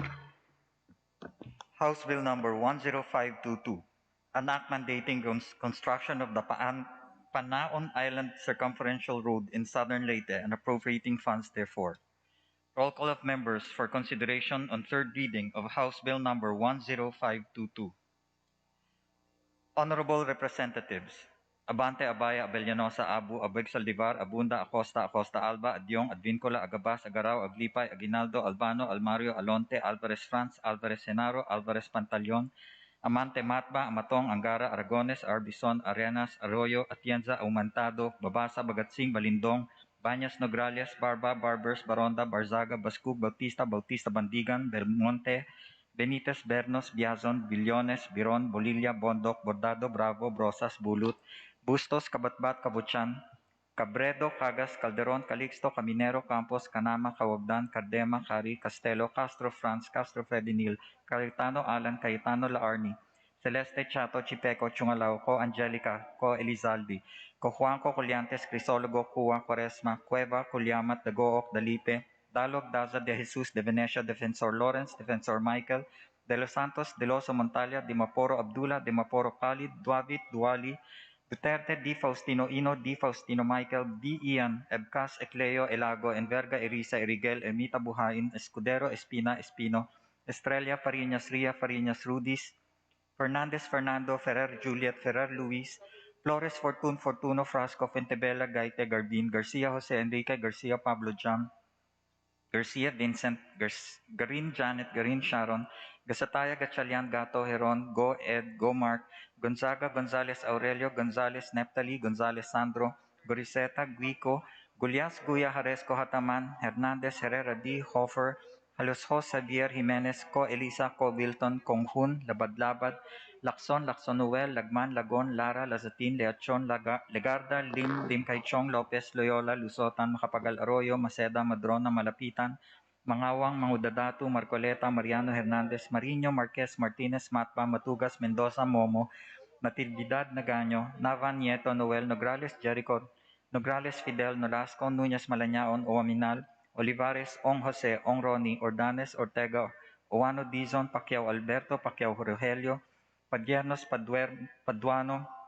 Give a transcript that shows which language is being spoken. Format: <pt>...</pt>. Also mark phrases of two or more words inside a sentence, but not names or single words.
<en>House Bill number 10522, an act mandating construction of the Panaon Island Circumferential Road in southern Leyte and appropriating funds therefor. Roll call of members for consideration on third reading of House Bill number 10522. Honorable Representatives, Abante, Abaya, Abellanosa, Abu, Abeg Saldivar, Abunda, Acosta, Acosta Alba, Adyong, Advincola, Agabas, Agaraw, Aglipay, Aguinaldo, Albano, Almario, Alonte, Alvarez France, Alvarez Senaro, Alvarez Pantaleon, Amante Matba, Amatong, Angara, Aragones, Arbison, Arenas, Arroyo, Atienza, Aumentado, Babasa, Bagatsing, Balindong, Banyas, Nograles, Barba, Barbers, Baronda, Barzaga, Bascug, Bautista, Bautista Bandigan, Belmonte, Benitez, Bernos, Biazon, Billones, Biron, Bolilla, Bondoc, Bordado, Bravo, Brosas, Bulut, Bustos, Kabatbat, Kabuchan, Cabredo, Cagas, Calderon, Calixto, Caminero, Campos, Canama, Kawabdan, Cardema, Cari, Castelo, Castro, France, Castro, Fredinil, Cayetano, Alan, Cayetano, Laarni, Celeste, Chato, Chipeco, Chungalao, Co, Angelica, Co, Elizalde, Co, Juanco, Colliantes, Crisologo, Cua, Quaresma, Cueva, Culyamat, Dagook, Dalipe, Dalog, Daza de Jesus, de Venecia, Defensor Lawrence, Defensor Michael, De Los Santos, De Loso Montalia, Di Maporo Abdullah, Di Maporo Khalid, Duavit, Duali, Duterte, Di Faustino Ino, Di Faustino Michael, Di Ian, Ebcas, Ecleo, Elago, Enverga, Erisa, Erigel, Emita Buhain, Escudero, Espina, Espino, Estrella, Fariñas, Ria, Fariñas, Rudis, Fernandez, Fernando, Ferrer, Juliet, Ferrer, Luis, Flores, Fortun, Fortuno, Frasco, Fentebella, Gaite, Garbin, Garcia, Jose Enrique, Garcia, Pablo Jam, Garcia, Vincent, Garin, Janet, Garin, Sharon, Gasataya, Gatchalian, Gato, Heron, Go, Ed, Go, Mark, Gonzaga, Gonzales, Aurelio, Gonzales, Neptali, Gonzales, Sandro, Goriseta, Guico, Gulyas, Guya, Haresco, Hataman, Hernandez, Herrera, D, Hofer, Halusho, Xavier, Jimenez, Co, Elisa, Co, Wilton, Konghun, Labad-Labad, Lacson, Lacson Noel, Lagman, Lagon, Lara, Lazatin, Leachon, Legarda, Lim, Lim Kaichong, Lopez, Loyola, Lusotan, Macapagal Arroyo, Maceda, Madrona, Malapitan, Mangawang, Mangudadatu, Marcoleta, Mariano Hernandez, Marino, Marquez, Martinez, Matba, Matugas, Mendoza, Momo, Natividad, Nagaño, Nava, Nieto, Noel, Nograles, Jericho, Nograles, Fidel, Nolasco, Nunez, Malañaon, Oaminal, Olivares, Ong Jose, Ong Ronnie, Ordanes, Ortega, Oano Dizon, Pacquiao Alberto, Pacquiao Rogelio, Padiernos, Paduano,</en>